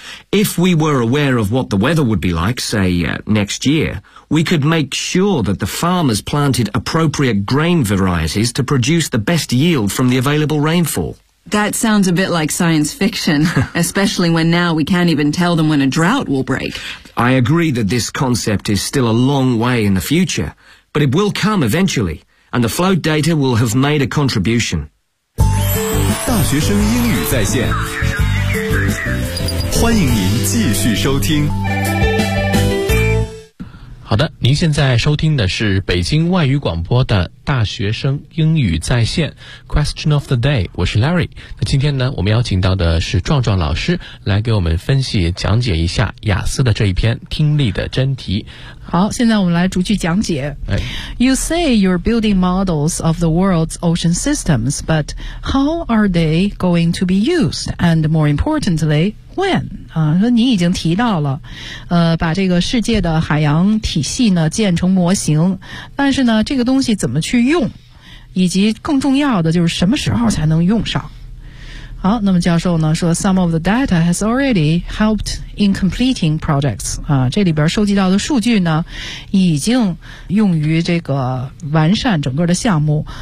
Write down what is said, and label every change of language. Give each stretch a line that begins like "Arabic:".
English: If we were aware of what the weather would be like, say, next year, we could make sure that the farmers planted appropriate grain varieties to produce the best yield from the available rainfall. That sounds a bit like science fiction, especially when now we can't even tell them when a drought will break. I agree that this concept is still a long way in the future. But it will come eventually, and the float data will have made a contribution.
Chinese: 大学生英语在线，欢迎您继续收听。好的，您现在收听的是北京外语广播的大学生英语在线 Question of the Day， 我是 Larry。那今天呢我们邀请到的是壮壮老师来给我们分析讲解一下雅思的这一篇听力的真题。好，现在我们来逐句讲解。
English: You say you're building models of the world's ocean systems, but how are they going to be used? And more importantly, when?
Chinese: 说你已经提到了把这个世界的海洋体系呢建成模型，但是呢这个东西怎么去用，以及更重要的就是什么时候才能用上。好，那么教授呢说
English: Some of the data has already helped in completing projects
Chinese: 啊，这里边收集到的数据呢已经用于这个完善整个的项目。